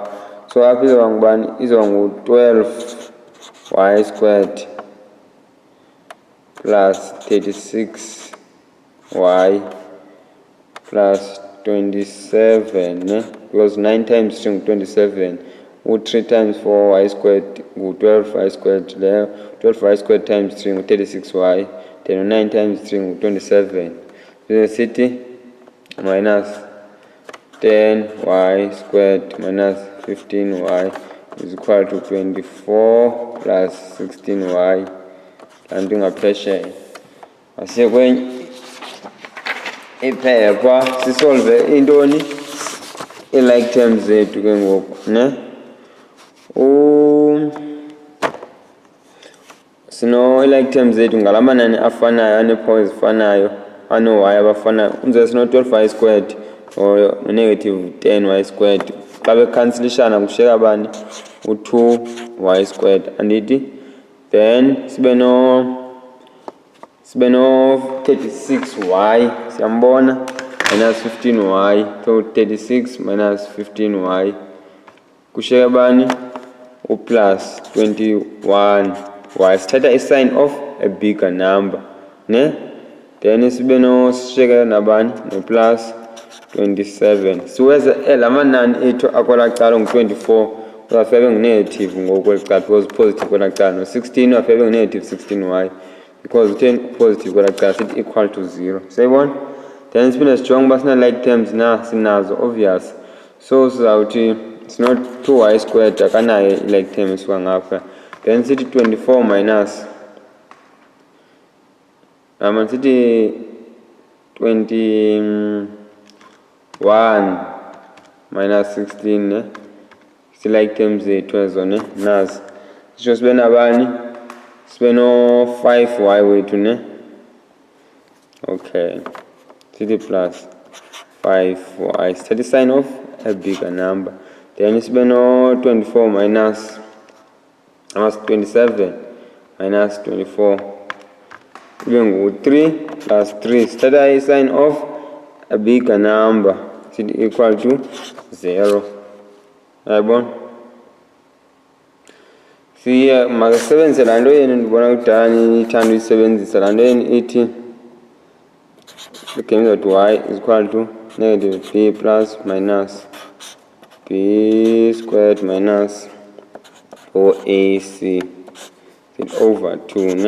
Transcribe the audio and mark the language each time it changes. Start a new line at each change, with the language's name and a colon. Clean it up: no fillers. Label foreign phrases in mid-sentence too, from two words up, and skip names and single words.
Xhosa: So apha izoba ngubani, izoba ngu-
English: 12y squared plus 36y plus 27 because 9 times 3 ngu-27 u-3 times 4y squared ngu-12y squared leyo 12y squared times 3 ngu-36y then 9 times 3 ngu-27
Xhosa: bese sithi
English: minus 10y squared minus 15y is equal to 24 plus 16y.
Xhosa: Kanti ngaphesheya asiye kwenye iphepha sisolve intoni i-
English: like terms
Xhosa: zethu ke ngoku ne. Sino i-
English: like terms
Xhosa: zethu ngala manani afanayo anee-power ezifanayo ano-y abafanayo. Unze sino-
English: 12y squared
Xhosa: no-
English: negative 10y squared
Xhosa: xa bekhansilishana kushiyeka bani u-2y squared andithi. Then sibe no-36y siyambona
English: minus 15y, so 36 minus 15y
Xhosa: kushiyeka bani u-
English: plus 21y.
Xhosa: Sithatha i-
English: sign of a bigger number
Xhosa: ne. Then sibe sishiyeka nabani no-
English: plus 27.
Xhosa: Siweza la manani ethu akwela cala ngu-24 uzafebe ngu-negative ngokweli cala
English: because positive
Xhosa: kwela cala no-16 uzafebe ngu-
English: negative 16y because
Xhosa: utheni positive kwela cala sithi
English: equal to 0.
Xhosa: Sayibona? Then siphinde sijonge uba sina-
English: like terms
Xhosa: na, sinazo obvious. So sizawuthi sino
English: 2y squared
Xhosa: akanayo i-
English: like term
Xhosa: esuka ngapha. Then sithi
English: 24 minus
Xhosa: sithi
English: 21 minus 16
Xhosa: ne. Si-
English: like terms
Xhosa: zethu ezo ne nazi sisho sibe nabani sibe no 5y wethu ne. Okay, sithi
English: plus 5y,
Xhosa: sithatha i-
English: sign of a bigger number,
Xhosa: then sibe no
English: 24 minus 27 minus 24
Xhosa: ibe ngu-3
English: plus 3,
Xhosa: sithatha i-
English: sign of a bigger number,
Xhosa: sithi
English: equal to 0.
Xhosa: Yayibona? Siye makasebenzise laa nto yenu ndibona kudala nithanda uyisebenzisa, laa nto yenu ithi
English: the game that y is equal to negative b plus minus b squared minus 4ac over 2
Xhosa: ne.